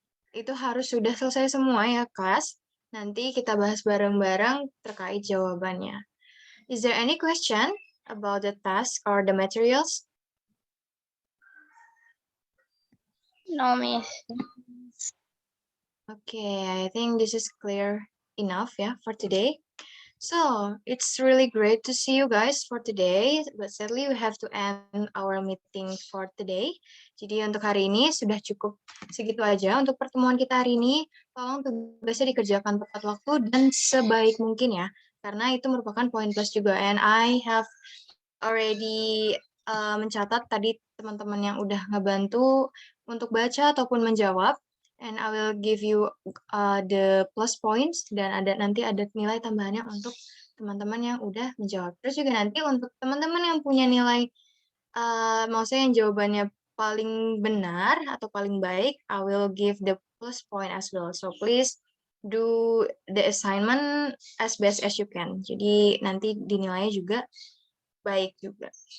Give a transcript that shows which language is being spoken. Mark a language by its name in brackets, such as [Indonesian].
[Indonesian] Itu harus sudah selesai semua ya, kelas. Nanti kita bahas bareng-bareng terkait jawabannya. [English] Is there any question about the task or the materials? No, Miss. Okay, I think this is clear enough for today. So, it's really great to see you guys for today, but sadly we have to end our meeting for today. [Indonesian] Jadi untuk hari ini sudah cukup segitu aja untuk pertemuan kita hari ini. Tolong tugasnya dikerjakan tepat waktu dan sebaik mungkin ya, karena itu merupakan poin plus juga. [English] And I have already [Indonesian] mencatat tadi teman-teman yang udah ngebantu untuk baca ataupun menjawab. [English] And I will give you the plus points [Indonesian] dan nanti ada nilai tambahannya untuk teman-teman yang udah menjawab. Terus juga nanti untuk teman-teman yang punya nilai, maksudnya yang jawabannya paling benar atau paling baik, [English] I will give the plus point as well. So please do the assignment as best as you can. [Indonesian] Jadi nanti dinilainya juga baik juga.